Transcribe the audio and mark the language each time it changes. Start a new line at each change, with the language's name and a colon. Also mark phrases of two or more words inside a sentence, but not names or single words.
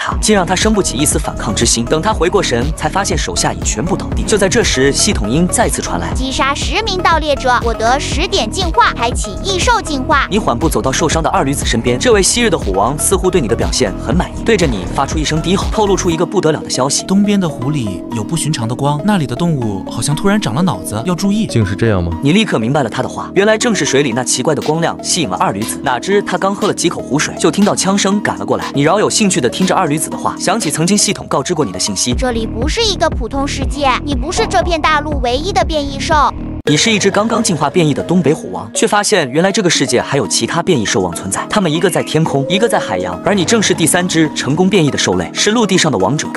Chinese: 竟讓他生不起一絲反抗之心。等他回過神，才發現手下已全部倒地。就在這時，系統音再次傳來： 擊殺10名盜獵者，獲得10點進化，開啟異獸進化。你緩步走到受傷的二驢子身邊，這位昔日的虎王似乎對你的表現很滿意，對着你發出一聲低吼，透露出一個不得了的消息： 東邊的湖裡有不尋常的光，那裡的動物好像突然長了腦子，要注意。竟是這樣嗎？你立刻明白了他的話，原來正是水裡那奇怪的光亮吸引了二驢子。哪知他剛喝了幾口湖水，就聽到槍聲趕了過來。你饒有興趣地聽着二驢子的話，想起曾經系統告知過你的信息，這裡不是一個普通世界，你不是這片大陸唯一的變異獸。你是一只剛剛進化變異的東北虎王，卻發現原來這個世界還有其他變異獸王存在，它們一個在天空，一個在海洋，而你正是第3只成功變異的獸類，是陸地上的王者。